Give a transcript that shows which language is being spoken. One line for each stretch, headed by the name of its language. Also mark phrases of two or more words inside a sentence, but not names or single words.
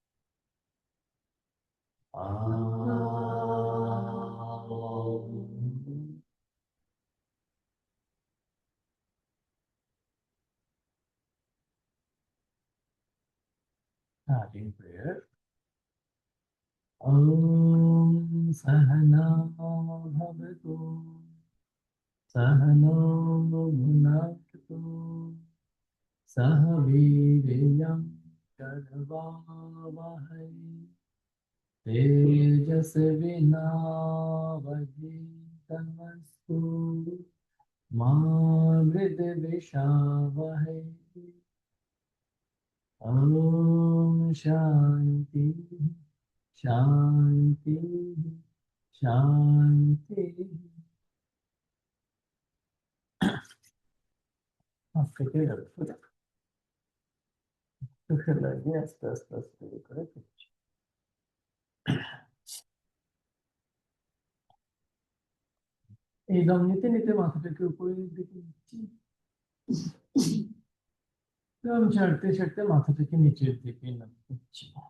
English: Starting prayer.
Sanskrit: ॐ सहना भवतु सहनौ भुनक्तु सहवीर्यं करवावहै तेजस्विनावधीतमस्तु मा विद्विषावहै. ॐ शान्ति शान्ति शान्ति.
Bangla: আস্তে করে চোখে লাগিয়ে আস্তে আস্তে আস্তে করে করছি। এই দম নিতে নিতে মাথাটাকে উপরের দিকে নিচ্ছি, দম ছাড়তে ছাড়তে মাথাটাকে নিচের দিকে নামাচ্ছি।